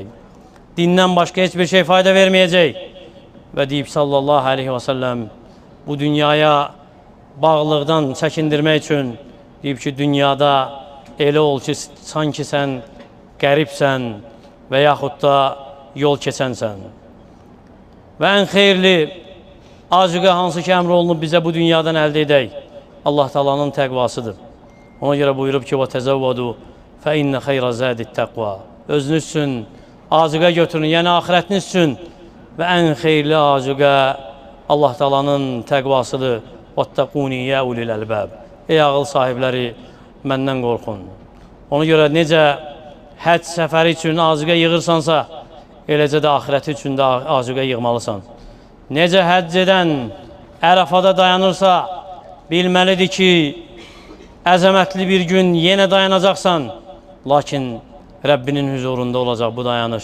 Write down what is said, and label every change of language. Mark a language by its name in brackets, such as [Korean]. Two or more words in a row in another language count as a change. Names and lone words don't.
[Azerbaijani] Dindən başqa heç bir şey fayda verməyəcək. Və deyib [Arabic] صلى الله عليه وسلم, [Azerbaijani] bu dünyaya bağlılıqdan çəkindirmək üçün deyib ki, dünyada elə ol ki, sanki sən qəribsən və yaxud da yol keçənsən. Və ən xeyirli azuqə hansı ki, əmr olunub bizə bu dünyadan əldə edək, Allah Taala'nın təqvasıdır. Ona görə buyurub ki, [Arabic] وَتَزَوَّدُوا فَاِنَّ خَيْرَ زَادِ التَّقْوَى [Azerbaijani] Özünüz üçün azuqə götürün, yəni axirətiniz üçün və ən xeyirli azuqə Allah Taala'nın təqvasıdır. [Arabic] وَاتَّقُونِي يَا أُولِي الْأَلْبَابِ [Azerbaijani] Ey ağıl sahibləri, məndən qorxun. Ona görə necə həcc səfəri üçün azuqə yığırsansa, eləcə də axirəti üçün də azuqə yığmalısan. Necə həcc edən Ərəfada dayanırsa, bilməlidir ki, əzəmətli bir gün yenə dayanacaqsan, lakin Rəbbinin huzurunda olacaq bu dayanış.